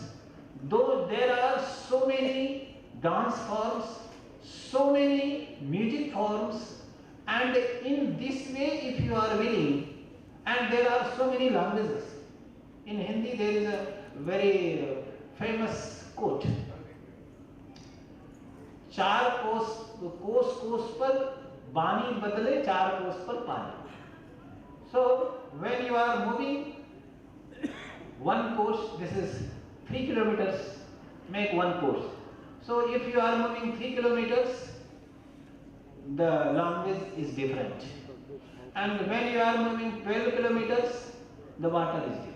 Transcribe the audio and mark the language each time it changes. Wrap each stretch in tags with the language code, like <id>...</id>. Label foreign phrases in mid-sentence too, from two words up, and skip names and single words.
<en>Though there are so many dance forms, so many music forms, and in this way, if you are willing, and there are so many languages. In Hindi, there is a very famous quote.</en> <hi>चार कोस पर बानी बदले चार कोस पर पानी.</hi> <en>So when you are moving one course, this is 3 kilometers, make one course. So if you are moving 3 kilometers, the language is different. And when you are moving 12 kilometers, the water is different.</en>